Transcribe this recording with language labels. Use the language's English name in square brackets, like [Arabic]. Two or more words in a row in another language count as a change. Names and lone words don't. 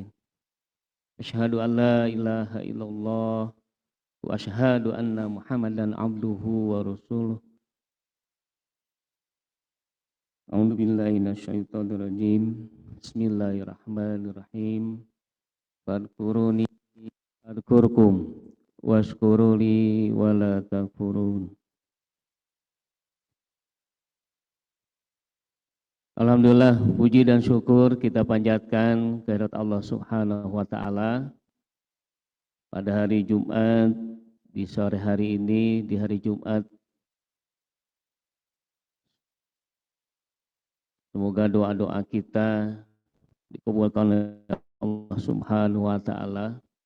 [Arabic] أشهد أن لا إله إلا الله وأشهد أن محمدا عبده ورسوله. أعوذ بالله من الشيطان الرجيم. بسم الله الرحمن الرحيم. فاذكروني أذكركم واشكروا لي ولا تكفرون. [Indonesian] Alhamdulillah, puji dan syukur kita panjatkan kehadirat Allah [Arabic] سبحانه وتعالى [Indonesian] pada hari Jumat, di sore hari ini, di hari Jumat Semoga doa-doa kita dikabulkan oleh Allah [Arabic] سبحانه وتعالى.